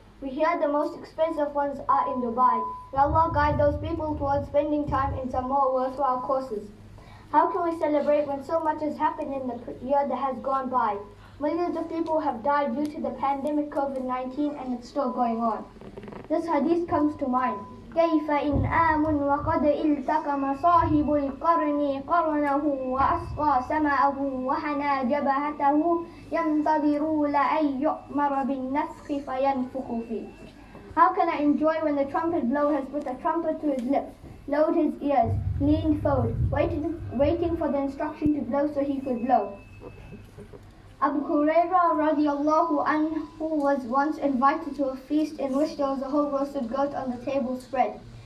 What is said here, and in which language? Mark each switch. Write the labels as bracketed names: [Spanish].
[English] We hear the most expensive ones are in Dubai. May Allah guide those people towards spending time in some more worthwhile courses. How can we celebrate when so much has happened in the year that has gone by? Millions of people have died due to the pandemic COVID-19 and it's still going on. This hadith comes to mind. [Arabic] كيف إن آمن وقد التقم صاحب القرن قرنه وأصغى سمعه وحنى جبهته ينتظر لأن يؤمر بالنفخ فينفخ فيه. [English] How can I enjoy when the trumpet blower has put the trumpet to his lips, lowered his ears, leaned forward, waiting for the instruction to blow so he could blow? Abu Hurairah radiallahu anhu was once invited to a feast in which there was a whole roasted goat on the table spread.